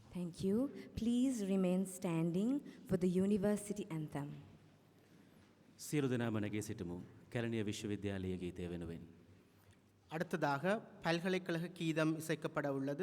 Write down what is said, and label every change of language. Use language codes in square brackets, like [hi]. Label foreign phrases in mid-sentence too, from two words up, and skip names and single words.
[en] Thank you. Please remain standing for the university anthem. [si] සියලු දෙනාම නැගී සිටමු කැලණිය විශ්වවිද්‍යාලයේ ගීතය වෙනුවෙන්. [ta] அடுத்ததாக பல்கலைக்கழக கீதம் இசைக்கப்பட உள்ளது.